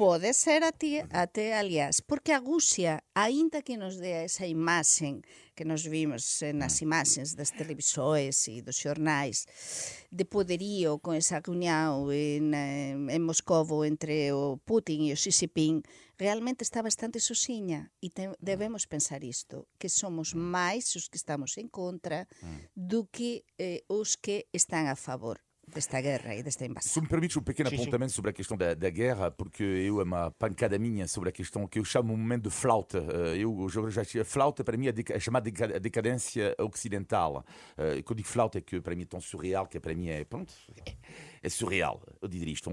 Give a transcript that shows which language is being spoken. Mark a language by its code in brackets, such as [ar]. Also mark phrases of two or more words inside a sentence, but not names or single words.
[gl] Pode ser até, aliás, porque a Rússia, aínda que nos dê esa imaxen que nos vimos nas imaxens das televisores e dos xornais de poderío con esa reunión en Moscovo entre o Putin e o Xi Jinping, realmente está bastante sozinha e debemos pensar isto, que somos máis os que estamos en contra do que os que están a favor desta guerra e desta invasão. [pt] Se me permites um pequeno apontamento sobre a questão da guerra, porque é uma pancada minha sobre a questão que eu chamo um momento de flauta. A flauta, para mim, é chamada de decadência ocidental. Quando eu digo flauta, é que para mim é tão surreal, que para mim é surreal, eu dizer isto.